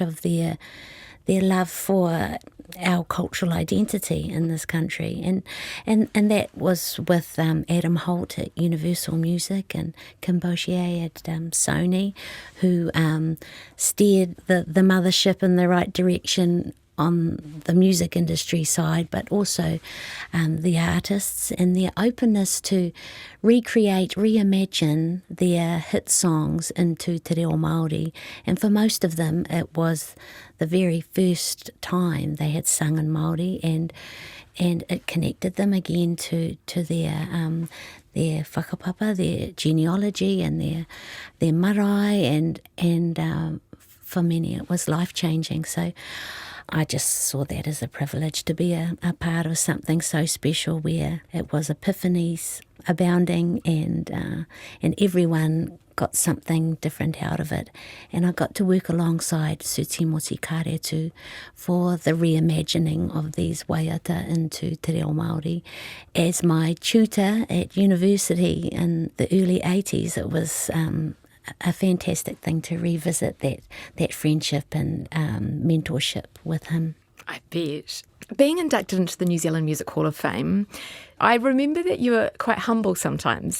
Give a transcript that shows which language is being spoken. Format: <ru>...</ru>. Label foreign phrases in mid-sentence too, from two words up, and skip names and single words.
<en>of their love for our cultural identity in this country, and that was with Adam Holt at Universal Music, and Kim Bochier at Sony, who steered the mothership in the right direction on the music industry side, but also the artists and their openness to recreate, reimagine their hit songs into</en> <mi>te reo Māori.</mi> <en>And for most of them, it was the very first time they had sung in Māori, and it connected them again to their whakapapa, their genealogy, and their marae, and for many it was life-changing. So I just saw that as a privilege to be a part of something so special, where it was epiphanies abounding, and everyone got something different out of it. And I got to work alongside Sir Timoti Karetu for the reimagining of these waiata into</en> <mi>te reo Māori.</mi> <en>As my tutor at university in the early 80s, it was a fantastic thing to revisit that friendship and mentorship with him. I bet. Being inducted into the New Zealand Music Hall of Fame, I remember that you were quite humble sometimes.</en>